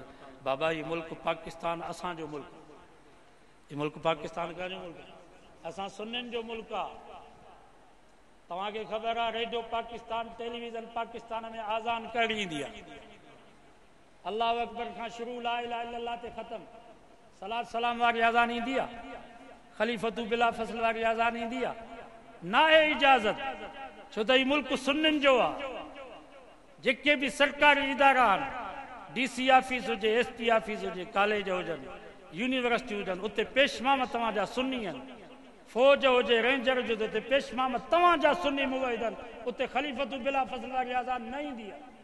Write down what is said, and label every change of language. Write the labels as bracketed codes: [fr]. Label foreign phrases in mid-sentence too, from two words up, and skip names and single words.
[sd] बाबा हीउ मुल्क पाकिस्तान असांजो मुल्क हीउ मुल्क पाकिस्तान कंहिंजो मुल्क असां सुन्नियुनि जो मुल्क आहे तव्हांखे ख़बर आहे रेडियो पाकिस्तान टेलीविज़न पाकिस्तान में आज़ान कहिड़ी ईंदी आहे [ar] الله أكبر [sd] खां शुरू [ar] لا إله إلا الله [sd] ते ख़तम सलात सलाम वारी आज़ान ईंदी आहे [ar] خليفة بلا فصل [sd] वारी आज़ान ईंदी आहे न आहे इजाज़त छो त हीउ मुल्क सुन्नियुनि जो आहे जेके बि सरकारी इदारा आहिनि [en] DC office [sd] हुजे [en] SP office [sd] हुजे कॉलेज हुजनि यूनिवर्सिटी हुजनि उते पेशमाम तव्हांजा सुन्नी आहिनि फौज हुजे रेंजर हुजे उते पेशमाम तव्हांजा सुन्नी मुवहिद आहिनि उते [ar] خليفة بلا فصل [sd] वारी आज़ान न ईंदी आहे